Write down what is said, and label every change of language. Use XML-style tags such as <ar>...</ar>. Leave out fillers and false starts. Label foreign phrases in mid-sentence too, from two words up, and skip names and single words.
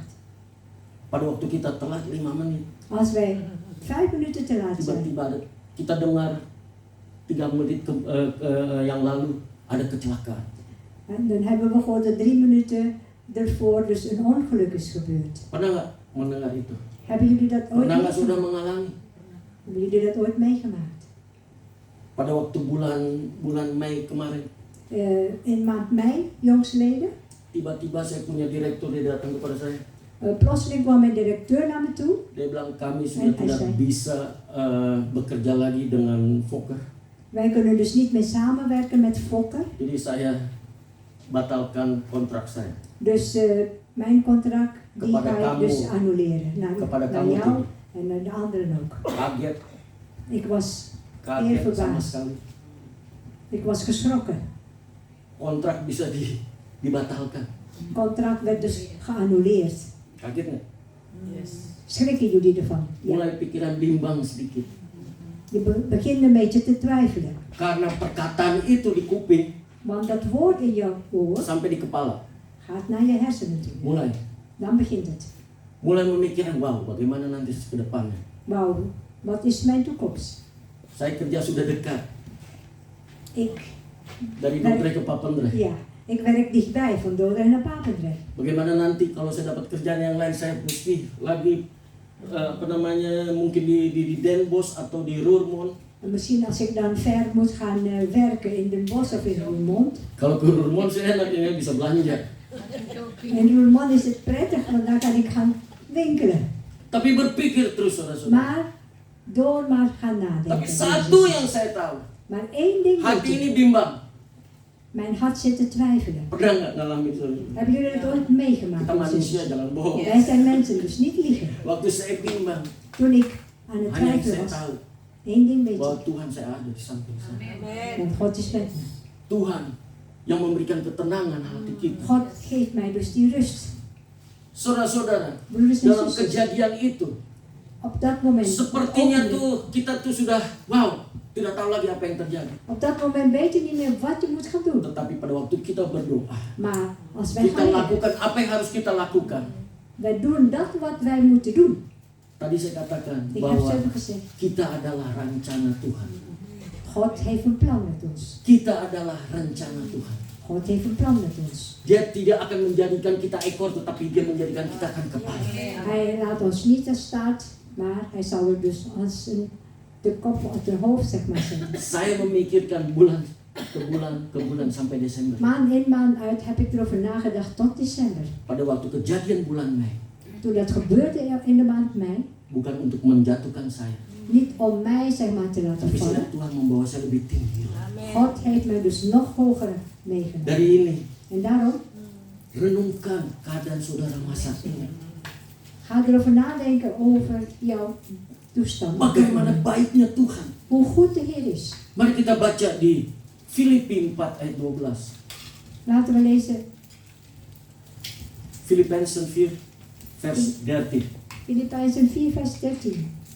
<id>Pada waktu kita telat 5 menit,</id> <nl>Als wij 5 minuten te laat zijn,</nl> <id>tiba-tiba kita dengar 3 menit yang lalu ada kecelakaan.</id> <nl>en dan hebben we gehoord dat 3 minuten ervoor dus een ongeluk is gebeurd.</nl> <id>Pernah nggak mendengar itu?</id> <nl>Hebben jullie dat ooit</nl> <id>Pernah nggak sudah</id> <nl>meegemaakt?</nl> <id>mengalami?</id> <nl>Hebben jullie dat ooit meegemaakt?</nl> <id>Pada waktu bulan Mei kemarin,</id> <nl>In maand mei, jongstleden,</nl> <id>tiba-tiba saya punya direktur, dia datang kepada saya.</id> <nl>plotseling kwam mijn directeur naar me toe.</nl> <id>Dia bilang kami sudah</id> <nl>En hij</nl> <id>tidak</id> <nl>zei,</nl> <id>bisa bekerja lagi dengan Fokker.</id> <nl>wij kunnen dus niet meer samenwerken met Fokker.</nl> <id>Jadi saya batalkan kontrak saya.</id> <nl>Dus mijn contract die</nl> <id>Kepada</id> <nl>ga ik</nl> <id>kamu.</id> <nl>dus annuleren.</nl> <id>Kepada</id> <nl>Naar</nl> <id>kamu</id> <nl>jou</nl> <id>tuh.</id> <nl>en naar de anderen ook.</nl> <id>Kaget</id> <nl>Ik was</nl> <id>sama</id> <nl>verbaasd.</nl> <id>sekali.</id> <nl>Ik was geschrokken.</nl> <id>Kontrak bisa dibatalkan.</id> <nl>Contract werd dus geannuleerd.</nl> <id>Kaget nggak?</id> <nl>Schrikken jullie ervan? Ja.</nl> <id>Mulai pikiran bimbang sedikit.</id> <nl>Je begint een beetje te twijfelen.</nl> <id>Karena perkataan itu di kuping</id> <nl>Want dat woord in jouw oor</nl> <id>sampai di kepala.</id> <nl>gaat naar je hersenen toe.</nl> <id>Mulai</id> <nl>Dan begint het.</nl> <id>memikirkan, wow, bagaimana nanti ke depannya.</id> <nl>Wauw, wat is mijn toekomst?</nl> <id>Saya kerja sudah dekat</id> <nl>Ik,</nl> <id>dari Dordrecht ke Papendrecht.</id> <nl>ja, ik werk dichtbij, van Dordrecht naar Papendrecht.</nl> <id>Bagaimana nanti kalau saya dapat kerjaan yang lain, saya mesti lagi mungkin di Den Bosch atau di Roermond.</id> <nl>En misschien als ik dan ver moet gaan werken in Den Bosch of in Roermond.</nl> <id>Kalau ke Roermond saya enaknya bisa belanja.</id> <nl>In Roermond is het prettig, want daar kan ik gaan winkelen.</nl> <id>Tapi berpikir terus saudara-saudara.</id> <nl>Maar door maar gaan nadenken.</nl> <id>Tapi satu yang saya tahu,</id> <nl>Maar één ding weet</nl> <id>hati</id> <nl>ik.</nl> <id>ini bimbang.</id> <nl>Mijn hart zit te twijfelen.</nl> <id>Pernah nggak ngalamin saudara?</id> <nl>Hebben jullie het ooit meegemaakt?</nl> <id>Kita manusia, jangan bohong.</id> <nl>Wij zijn mensen, dus niet liegen.</nl> <id>Waktu saya bimbang,</id> <nl>Toen ik aan het</nl> <id>hanya yang</id> <nl>twijfelen</nl> <id>saya</id> <nl>was,</nl> <id>tahu</id> <nl>één ding weet</nl> <id>bahwa</id> <nl>ik.</nl> <id>Tuhan saya ada di samping saya.</id> <nl>Want God is met me.</nl> <id>Tuhan yang memberikan ketenangan hati kita.</id> <nl>God geeft mij dus die rust.</nl> <id>Saudara-saudara,</id> <nl>Broeders en</nl> <id>dalam</id> <nl>zusters,</nl> <id>kejadian itu,</id> <nl>op dat moment,</nl> <id>sepertinya</id> <nl>ook</nl> <id>kita sudah, wow, tidak tahu lagi apa yang terjadi.</id> <nl>op dat moment weet je niet meer wat je moet gaan doen.</nl> <id>Tetapi pada waktu kita berdoa,</id> <nl>Maar als wij</nl> <id>kita</id> <nl>gaan bidden,</nl> <id>lakukan apa yang harus kita lakukan.</id> <nl>wij doen dat wat wij moeten doen.</nl> <id>Tadi saya katakan</id> <nl>Ik heb</nl> <id>bahwa</id> <nl>zo gezegd,</nl> <id>kita adalah rencana Tuhan.</id> <nl>God heeft een plan met ons.</nl> <id>Kita adalah rencana Tuhan.</id> <nl>God heeft een plan met ons.</nl> <id>Dia tidak akan menjadikan kita ekor, tetapi dia menjadikan kita akan kepala.</id> <nl>Hij laat ons niet als staart, maar hij zal er dus als de kop op de hoofd zeg maar zetten.</nl> <id>Saya memikirkan bulan ke bulan sampai Desember.</id> <nl>Maand in maand uit heb ik erover nagedacht tot december.</nl> <id>Pada waktu kejadian bulan Mei,</id> <nl>Toen dat gebeurde in de maand mei,</nl> <id>bukan untuk menjatuhkan saya,</id> <nl>niet om mij zeg maar te laten</nl> <id>tapi</id> <nl>vallen.</nl> <id>Tuhan membawa saya lebih tinggi.</id> <nl>God heeft mij dus nog hoger meegenomen.</nl> <id>Dari ini,</id> <nl>En daarom,</nl> <id>renungkan keadaan saudara masa ini.</id> <nl>ga erover nadenken over jouw toestand.</nl> <id>Bagaimana baiknya Tuhan.</id> <nl>Hoe goed de Heer is.</nl> <id>Mari kita baca di Filipi 4 ayat 12.</id> <nl>Laten we lezen Filippenzen 4 vers 13. Filippenzen 4 vers 13.</nl>